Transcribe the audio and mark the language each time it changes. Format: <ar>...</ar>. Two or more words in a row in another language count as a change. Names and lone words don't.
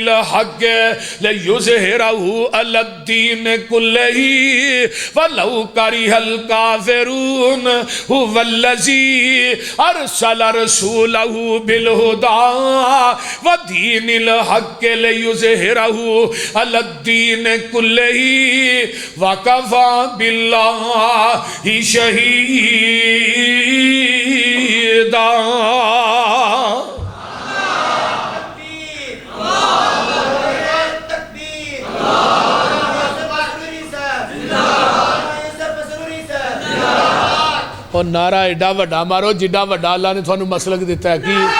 <ar>الْحَقِّ لِيُظْهِرَهُ عَلَى الدِّينِ كُلِّهِ وَلَوْ كَرِهَ الْكَافِرُونَ هُوَ الَّذِي أَرْسَلَ رَسُولَهُ بالہدى ودین الحق لیظہرہ علی الدین کلہ وکفی باللہ شہیدا.</ar> <pa>اور نعرہ ایڈا وڈا مارو جڈا وڈا اللہ نے تھانوں مسلک دیتا ہے. کی</pa>